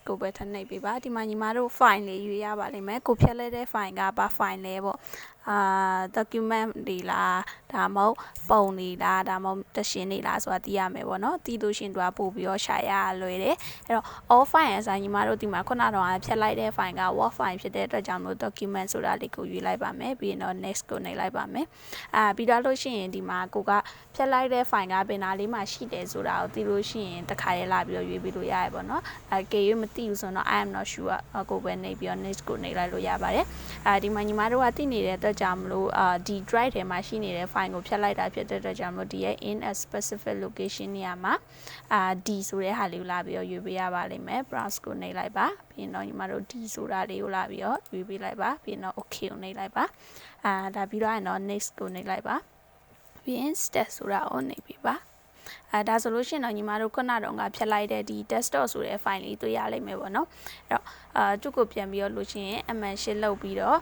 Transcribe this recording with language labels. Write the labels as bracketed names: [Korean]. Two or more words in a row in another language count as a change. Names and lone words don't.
[Burmese] ကိုပဲထပ်နှိပ်ပေးပါဒီမှာညီမတို့ file လေးရွေးရပါလိမ့်မယ်ကိုဖြတ်လဲတဲ့ file ကဘာ file လဲပေါ့document တွေလားဒါမှမဟုတ်ပုံတွေလားဒါမှမဟုတ်တရှင်းတွေလားဆိုတာသိရမယ်ပေါ့နော်သိလို့ရှင်တို့ကပို့ပြီးတော့ရှာရလွယ်တယ်အဲ့တော့ [English] all file [Burmese] အစားညီမတို့ဒီမှာခုနကတော့ဖြတ်လိုက်တဲ့ file က [English] word file [Burmese] ဖြစ်တဲ့အတွက်ကြောင့်မို့ document ဆိုတာလေးကိုရွေးလိုက်ပါမယ်ပြီးရင်တော့ next ကိုနှိပ်လိုက်ပါမယ်ပြီးတော့လို့ရှိရင်ဒီမှာကိုကဖြတ်လိုက်တဲ့ file ကဘယ်နာလေးမှာရှိတယ်ဆိုတာကိုသိလို့ရှိရင်တစ်ခါလေးလာပြီးတော့ရွေးပြီးလို့ရရပေါ့နော်ကေရွေးမသိဘူးဆိုတော့ [English] I am not sure [Burmese] ကိုပဲနှိပ်ပြီးတော့ next ကိုနှိပ်လိုက်လို့ရပါတယ်ဒီမှာညီမတို့ကသိနေတဲ့အတွက်ကြောင့်မလို့ဒီ drive ထဲ မှာရှိနေတဲ့ file ကိုဖြတ်လိုက်တာဖြစ်တဲ့အတွက်ကြောင့်မလို့ဒီရဲ့ [English] in a specific location [Burmese] နေရာမှာD ဆိုတဲ့ဟာလေးကိုလာပြီးတော့ရွေးပေးရပါလိမ့်မယ် browse ကိုနှိပ်လိုက်ပါပြီးရင်တော့ညီမတို့ D ဆိုတာလေးကိုလာပြီးတော့ရွေးပေးလိုက်ပါပြီးရင်တော့ okay ကိုနှိပ်လိုက်ပါဒါပြီးတော့ရင်တော့ next ကို နှိပ်လိုက်ပါပြီးရင် step ဆိုတာကိုနှိပ်ပေးပါဒါဆိုလို့ရှိရင်တော့ညီမတို့ခုနတုန်းကဖြတ်လိုက်တဲ့ဒီ desktop ဆိုတဲ့ file လေးတွေ့ရလိမ့်မယ်ပေါ့နော်အဲ့တော့သူ့ကိုပြန်ပြီးတော့လို့ရှိရင် M-shift လုပ်ပြီးတော့